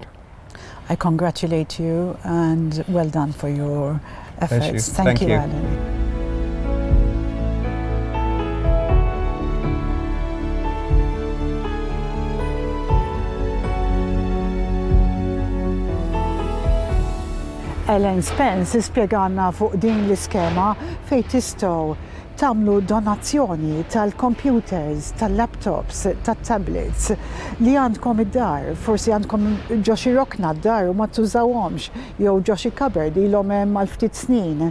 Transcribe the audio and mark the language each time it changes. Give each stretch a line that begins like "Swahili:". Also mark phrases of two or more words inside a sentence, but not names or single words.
English: I congratulate you and well done for your efforts. Thank you, Alan.
Maltese: Ellen Spence spjegalna fuq din l-iskema fejn tistgħu tagħmlu donazzjoni tal-computers, tal-laptops, tat-tablets li għandkom id-dar, forsi għandkom ġo xi rokna d-dar u ma tużawhomx, jew ġo xi cupboard ilhom hemm għal ftit snin.